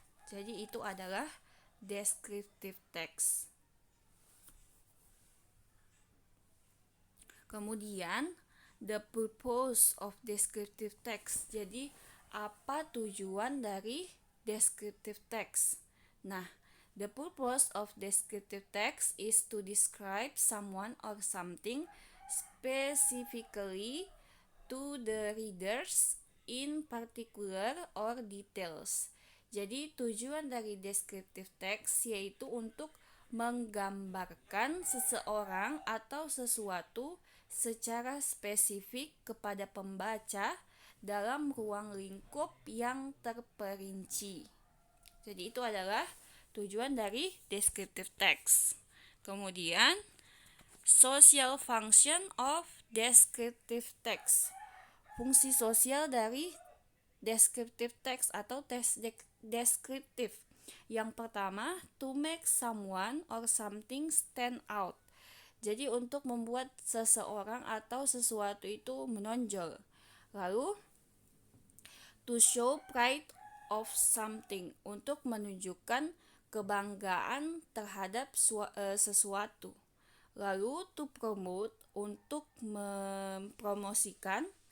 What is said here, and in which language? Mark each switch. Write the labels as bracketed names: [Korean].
[Indonesian] Jadi, itu adalah descriptive text. [English] Kemudian, the purpose of descriptive text. [Indonesian] Jadi, apa tujuan dari descriptive text? [English] Nah, the purpose of descriptive text is to describe someone or something specifically to the readers in particular or details. [Indonesian] Jadi tujuan dari descriptive text yaitu untuk menggambarkan seseorang atau sesuatu secara spesifik kepada pembaca dalam ruang lingkup yang terperinci. Jadi itu adalah tujuan dari descriptive text. [English] Kemudian, social function of descriptive text. [Indonesian] Fungsi sosial dari descriptive text atau teks deskriptif. Yang pertama, [English] to make someone or something stand out. [Indonesian] Jadi untuk membuat seseorang atau sesuatu itu menonjol. Lalu, [English] to show pride of something, [Indonesian] untuk menunjukkan kebanggaan terhadap sesuatu. Lalu [English] to promote, [Indonesian] untuk mempromosikan.